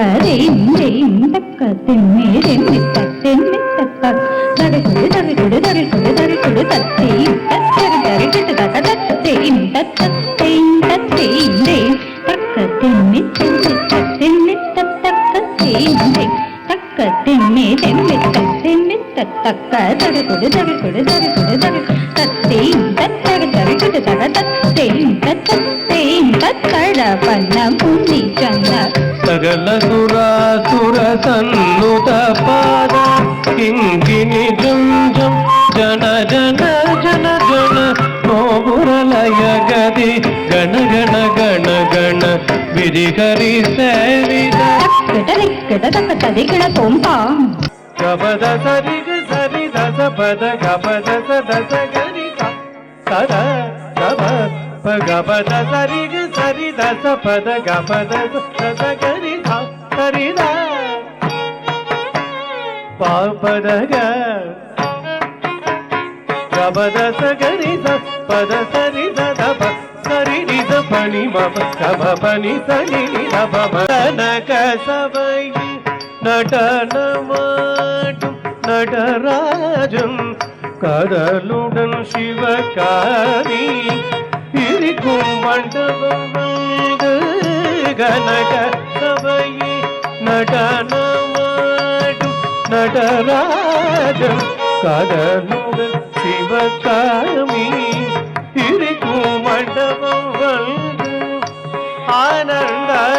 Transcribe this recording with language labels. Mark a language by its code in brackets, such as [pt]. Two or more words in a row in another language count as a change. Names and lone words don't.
[kn] dim takka dimmi dimmitta dimmitta takka dari kudu tatti dari kudu takka dim takka dim takka dimmi dimmitta dimmitta takka dim takka dimmi dimmitta dimmitta takka dari kudu tatti dari kudu takka dim takkada panna pundi channa ಸಕಲ ಸುರಾಸುರ ಸನ್ನುತ ಪಾದ ಕಿಂಕಿಣಿ ಜಂ ಜಂ ಜನ ಜನ ಜನ ಜನ ನೋಬುರಲಯ ಗದಿ ಗಣ ಗಣ ಗಣ ಗಣ ವಿರಿಹರಿ ಸೇವಿದ takkada takka tadigira tompa ಗಪದ ಸರಿಗ ಸರಿ ದಸ ಪದ ಗಪದ ದಸ ಗರಿ ಸದ ಗಪ ಗಪದ ಸರಿಗ ಸರಿ ದಸ ಪದ ಗಪದ ದಸ ಗರಿ ಸರಿದ ಪಾಪದ ಗಪದ ಸಗರಿ ಪದ ಸರಿ ದಪ ಸರಿ ನಿದ ಪನಿ ಮಪ ಗಪ ಪನಿ ಸರಿ ನಿದ ಪಮ ನಕ ಸವೈ [ta] நடனமாடும் நடராஜன் கடலுடன் சிவகாரி இருக்கும் மண்டபம் வந்து கனக சபையே நடனமாடும் நடராஜன் கடலுடன் சிவகாமி இருக்கும் மண்டபம் வந்து ஆனந்த